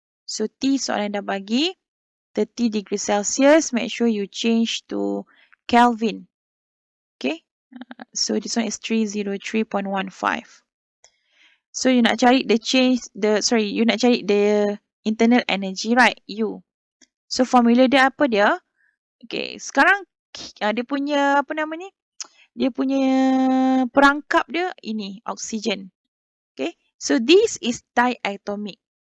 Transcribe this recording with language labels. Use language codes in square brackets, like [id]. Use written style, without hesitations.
[en] So, T [ms] soalan dah bagi [en] 30 degrees Celsius, make sure you change to Kelvin. Okay, so this one is 303.15. So, you [ms] nak cari [en] you nak cari the internal energy, right? [ms] U. So, formula dia apa dia? Okay, sekarang dia punya apa nama ni? Dia punya perangkap dia ini oksigen. [en] Okay, so this is diatomic.